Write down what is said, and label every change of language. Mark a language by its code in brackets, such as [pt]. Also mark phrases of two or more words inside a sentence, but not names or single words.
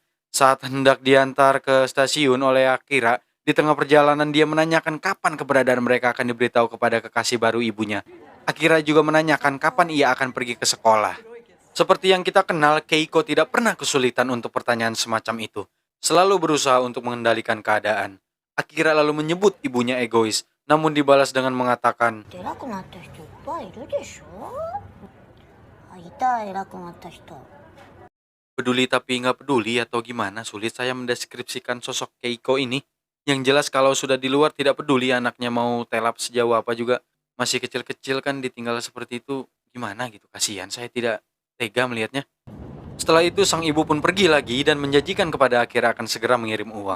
[id] Saat hendak diantar ke stasiun oleh Akira, di tengah perjalanan dia menanyakan kapan keberadaan mereka akan diberitahu kepada kekasih baru ibunya. Akira juga menanyakan kapan ia akan pergi ke sekolah. Seperti yang kita kenal, Keiko tidak pernah kesulitan untuk pertanyaan semacam itu. Selalu berusaha untuk mengendalikan keadaan. Akira lalu menyebut ibunya egois, namun dibalas dengan mengatakan, [ja] 偉くなった人いっぱいいるでしょ。いた偉くなった人。 [id] peduli tapi nggak peduli atau gimana, sulit saya mendeskripsikan sosok Keiko ini. Yang jelas kalau sudah di luar tidak peduli anaknya mau telap sejauh apa juga. Masih kecil-kecil kan ditinggal seperti itu, gimana gitu, kasihan, saya tidak tega melihatnya. Setelah itu sang ibu pun pergi lagi dan menjanjikan kepada Akira akan segera mengirim uang.